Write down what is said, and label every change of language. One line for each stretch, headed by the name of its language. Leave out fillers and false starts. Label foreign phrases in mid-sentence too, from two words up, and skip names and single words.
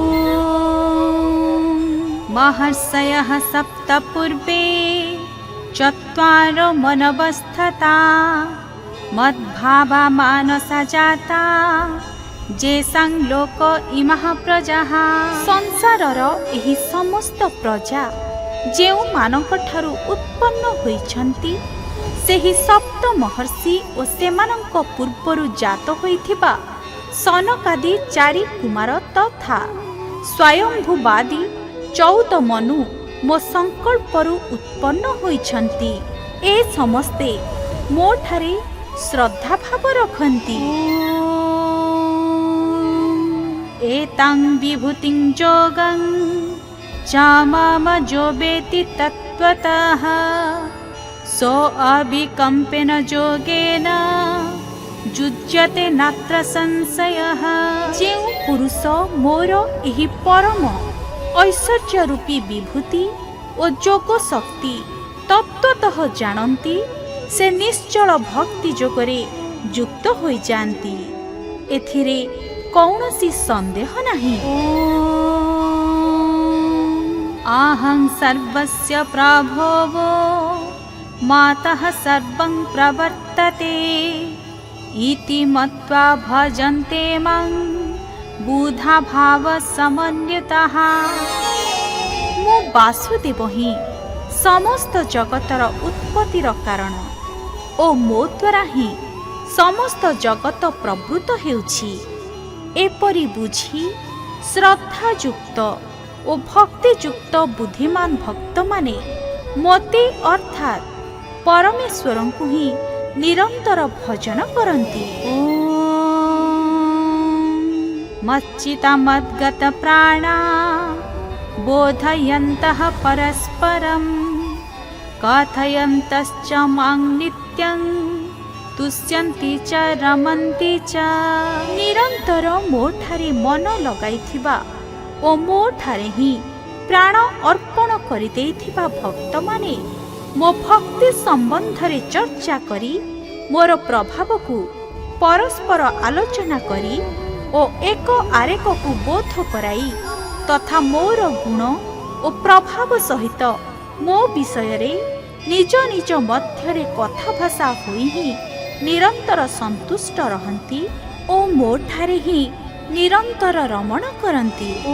Sanskrit: महर्षयः सप्त पूर्वे चत्वारो मनवस्थता मद्भावा मानसा जाता जेसां लोक इमः प्रजाः।
Odia: ସଂସାରର ଏହି ସମସ୍ତ ପ୍ରଜା ଯେଉଁ ମାନଙ୍କ ଠାରୁ ଉତ୍ପନ୍ନ ହୋଇଛନ୍ତି ସେହି ସପ୍ତ ମହର୍ଷି ଓ ସେମାନଙ୍କ ପୂର୍ବରୁ ଜାତ ହୋଇଥିବା ସନକାଦି ଚାରି କୁମାର ତଥା ସ୍ୱୟମ୍ଭୁବାଦି 14 ମନୁ ମୋ ସଂକଳ୍ପରୁ ଉତ୍ପନ୍ନ ହୋଇଛନ୍ତି। ଏ ସମସ୍ତେ ମୋ ଠାରେ ଶ୍ରଦ୍ଧା ଭାବ ରଖନ୍ତି।
Sanskrit: एतां विभूतिं जोगं च मम जो वेति तत्त्वतः सो अविकम्पेन जोगेन युज्यते नात्र संशयः।
Odia: ଯେଉଁ ପୁରୁଷ ମୋର ଏହି ପରମ ଐଶ୍ୱର୍ଯ୍ୟ ରୂପୀ ବିଭୂତି ଓ ଯୋଗ ଶକ୍ତି ତତ୍ତ୍ୱତଃ ଜାଣନ୍ତି, ସେ ନିଶ୍ଚଳ ଭକ୍ତି ଯୋଗରେ ଯୁକ୍ତ ହୋଇଯାଆନ୍ତି। ଏଥିରେ କୌଣସି ସନ୍ଦେହ ନାହିଁ।
Sanskrit: आहं सर्वस्य प्रभवो मातः सर्वं प्रवर्तते इति मत्वा भजन्ते मां बुधा भाव समन्वितः।
Odia: ମୁଁ ବାସୁଦେବ ହିଁ ସମସ୍ତ ଜଗତର ଉତ୍ପତ୍ତିର କାରଣ ଓ ମୋ ଦ୍ୱାରା ହିଁ ସମସ୍ତ ଜଗତ ପ୍ରବୃତ୍ତ ହେଉଛି। ଏପରି ବୁଝି ଶ୍ରଦ୍ଧାଯୁକ୍ତ ଓ ଭକ୍ତିଯୁକ୍ତ ବୁଦ୍ଧିମାନ ଭକ୍ତମାନେ ମୋତେ ଅର୍ଥାତ୍ ପରମେଶ୍ୱରଙ୍କୁ ହିଁ ନିରନ୍ତର ଭଜନ କରନ୍ତି।
Sanskrit: ମच्चितमद्गत प्राणा बोधयन्तः परस्परं कथयन्तश्च मां नित्यं तुष्यन्ति च रमन्ति च।
Odia: ନିରନ୍ତର ମୋଠାରେ ମନ ଲଗାଇଥିବା ଓ ମୋଠାରେ ହିଁ ପ୍ରାଣ ଅର୍ପଣ କରିଦେଇଥିବା ଭକ୍ତମାନେ ମୋ ଭକ୍ତି ସମ୍ବନ୍ଧରେ ଚର୍ଚ୍ଚା କରି ମୋର ପ୍ରଭାବକୁ ପରସ୍ପର ଆଲୋଚନା କରି ଓ ଏକ ଆରେକକୁ ବୋଧ କରାଇ ତଥା ମୋର ଗୁଣ ଓ ପ୍ରଭାବ ସହିତ ମୋ ବିଷୟରେ ନିଜ ନିଜ ମଧ୍ୟରେ କଥାଭାଷା ହୋଇ ହିଁ ନିରନ୍ତର ସନ୍ତୁଷ୍ଟ ରହନ୍ତି ଓ ମୋଠାରେ ହିଁ ନିରନ୍ତର ରମଣ କରନ୍ତି।